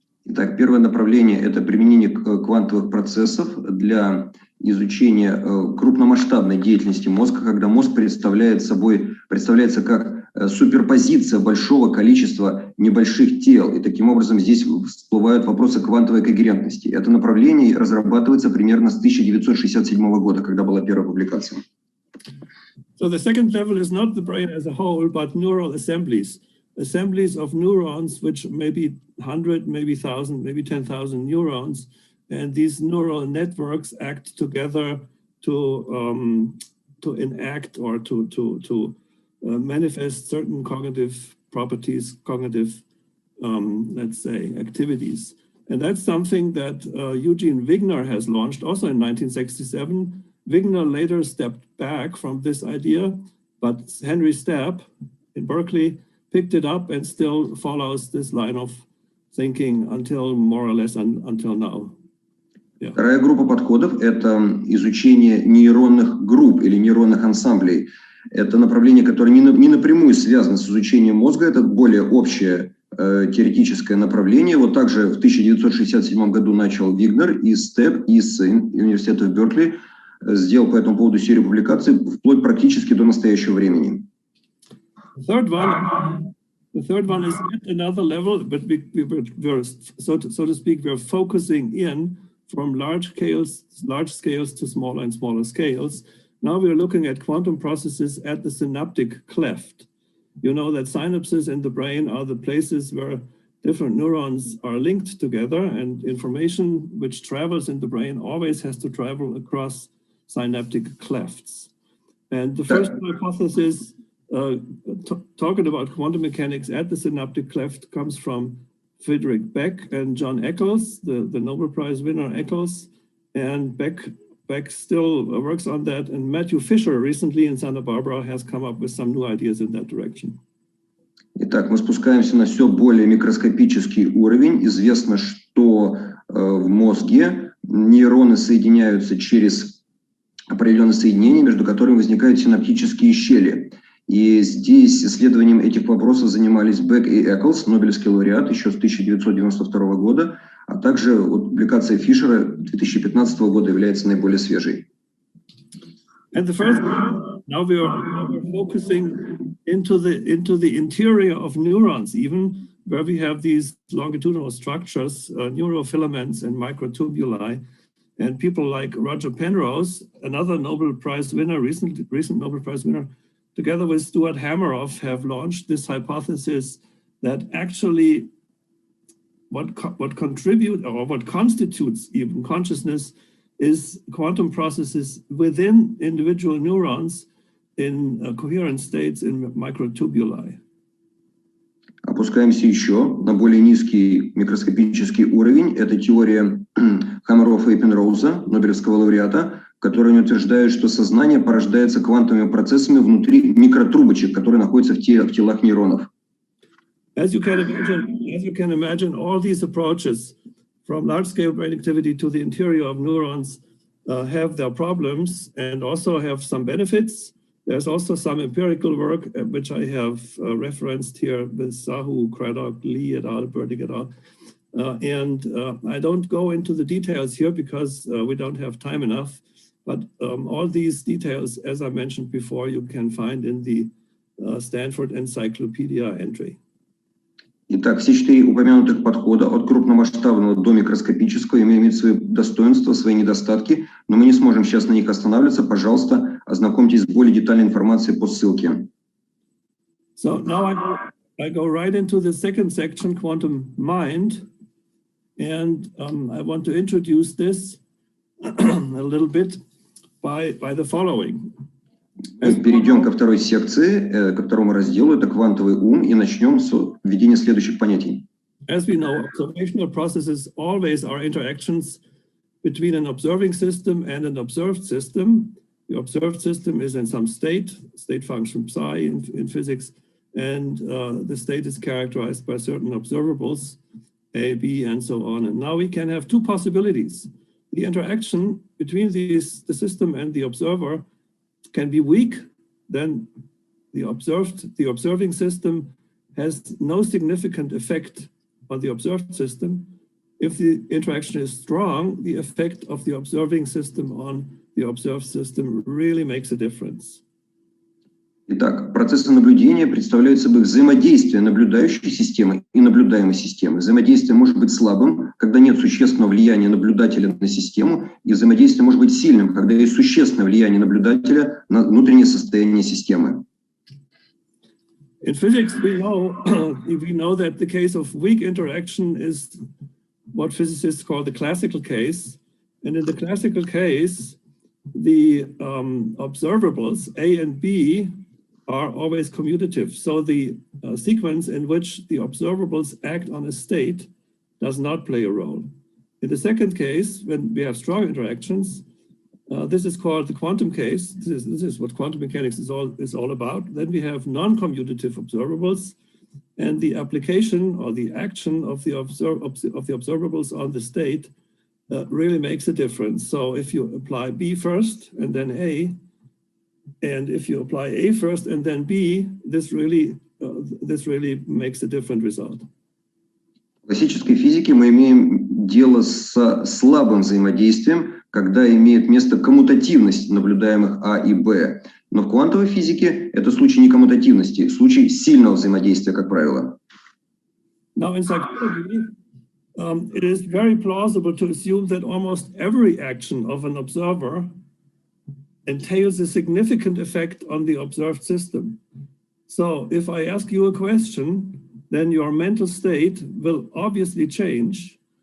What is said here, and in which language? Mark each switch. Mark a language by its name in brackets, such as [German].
[Russian] Итак, первое направление – это применение квантовых процессов для изучения крупномасштабной деятельности мозга, когда мозг представляется как суперпозиция большого количества небольших тел. И таким образом здесь всплывают вопросы квантовой когерентности. Это направление разрабатывается примерно с 1967 года, когда была первая публикация. [English] So the second level is not the brain as a whole, but neural assemblies of neurons, which may be 100, maybe 1,000, maybe 10,000 neurons. And these neural networks act together to enact or to manifest certain cognitive properties, let's say, activities. And that's something that Eugene Wigner has launched also in 1967. Wigner later stepped back from this idea, but Henry Stapp in Berkeley picked it up and still follows this line of thinking until more or less until now. Yeah. [Russian] Вторая группа подходов – это изучение нейронных групп или нейронных ансамблей. Это направление, которое не напрямую связано с изучением мозга, это более общее теоретическое направление. Вот также в 1967 году начал Вигнер и Степп из университета в Беркли, сделал по этому поводу серию публикаций вплоть практически до настоящего времени. [English] The third one is at another level, but we're so to speak, we're focusing in from large scales to smaller and smaller scales. Now we're looking at quantum processes at the synaptic cleft. You know that synapses in the brain are the places where different neurons are linked together, and information which travels in the brain always has to travel across synaptic clefts. And the first hypothesis talking about quantum mechanics at the synaptic cleft comes from Friedrich Beck and John Eccles, the Nobel Prize winner Eccles, and Beck still works on that, and Matthew Fisher recently in Santa Barbara has come up with some new ideas in that direction. [Russian] Итак, мы спускаемся на все более микроскопический уровень. Известно, что в мозге нейроны соединяются через определенные соединения, между которыми возникают синаптические щели. И здесь исследованием этих вопросов занимались Бек и Эклс, Нобелевский лауреат еще с 1992 года, а также вот публикация Фишера 2015 года является наиболее свежей. [English] And the first, now we're focusing into the interior of neurons, even where we have these longitudinal structures, neurofilaments and microtubuli. And people like Roger Penrose, another Nobel Prize winner, recent Nobel Prize winner, together with Stuart Hameroff, have launched this hypothesis that actually what contribute or what constitutes even consciousness is quantum processes within individual neurons in coherent states in microtubuli. [Russian] Опускаемся еще на более низкий микроскопический уровень. Это теория Хаммероффа и Пенроуза, Нобелевского лауреата, которые утверждают, что сознание порождается квантовыми процессами внутри микротрубочек, которые находятся в телах нейронов. [English] As you can imagine, all these approaches, from large-scale brain activity to the interior of neurons, have their problems and also have some benefits. There's also some empirical work, which I have referenced here with Sahu, Craddock, Lee et al., Burdick et al. I don't go into the details here because we don't have time enough. But all these details, as I mentioned before, you can find in the Stanford Encyclopedia entry. [Russian] Итак, все четыре упомянутых подхода, от крупномасштабного до микроскопического, имеют свои достоинства, свои недостатки, но мы не сможем сейчас на них останавливаться. Пожалуйста, ознакомьтесь с более детальной информацией по ссылке. [English] So now I go right into the second section, quantum mind, and I want to introduce this a little bit by the following. [Russian] Перейдем ко второй секции, ко второму разделу, это квантовый ум, и начнем с введения следующих понятий. [English] As we know, observational processes always are interactions between an observing system and an observed system. The observed system is in some state function psi in physics, and the state is characterized by certain observables, A, B, and so on. And now we can have two possibilities. The interaction between the system and the observer can be weak, then the observing system has no significant effect on the observed system. If the interaction is strong, the effect of the observing system on the observed system really makes a difference. [Russian] Итак, процессы наблюдения представляют собой взаимодействие наблюдающей системы и наблюдаемой системы. Взаимодействие может быть слабым, когда нет существенного влияния наблюдателя на систему, и взаимодействие может быть сильным, когда есть существенное влияние наблюдателя на внутреннее состояние системы. [English] In physics, we know that the case of weak interaction is what physicists call the classical case. And in the classical case, the observables, A and B, are always commutative. So the sequence in which the observables act on a state does not play a role. In the second case, when we have strong interactions, this is called the quantum case. This is what quantum mechanics is all about. Then we have non-commutative observables, and the application or the action of the observables on the state really makes a difference. So if you apply B first and then A, and if you apply A first and then B, this really makes a different result. [Russian] В классической физике мы имеем дело с слабым взаимодействием, когда имеет место коммутативность наблюдаемых А и Б. Но в квантовой физике это случай не коммутативности, случай сильного взаимодействия, как правило. [English] Now in psychology, it is very plausible to assume that almost every action of an observer entails a significant effect on the observed system. So if I ask you a question, then your mental state will obviously change.